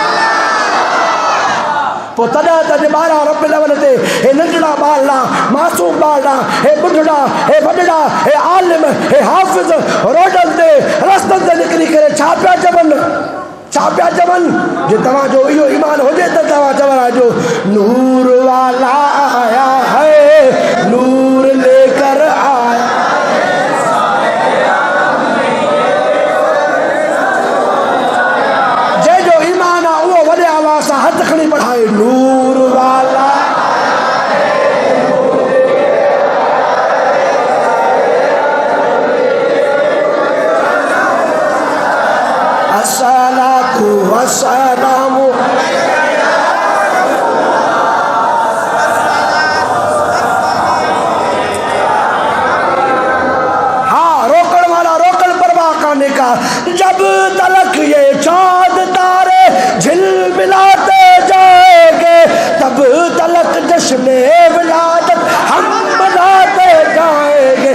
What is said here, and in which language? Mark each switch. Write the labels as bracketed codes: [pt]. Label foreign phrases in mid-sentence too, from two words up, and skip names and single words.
[sd] पोइ तॾहिं त ॿारहं रबिल अवल ते हे नंढड़ा ॿारड़ा, मासूम ॿारड़ा, हे ॿुढड़ा, हे वॾड़ा, हे आलिम, हे हाफ़िज़ रोडनि ते रस्तनि ते निकिरी करे छा पिया चवनि? छा पिया चवनि? जे तव्हांजो इहो ईमान हुजे त तव्हां चवंदा [ur] نور والا آیا ہے، نور لے کر آیا. [sd] जंहिंजो ईमान आहे उहो वॾे आवाज़ सां हथ खणी पढ़ाए [ur] نور والا. [ar] الصلاة والسلام [ur] جب تلک یہ چاند تارے جھلملاتے جائیں گے، تب تلک جشن ولادت ہم مناتے جائیں گے.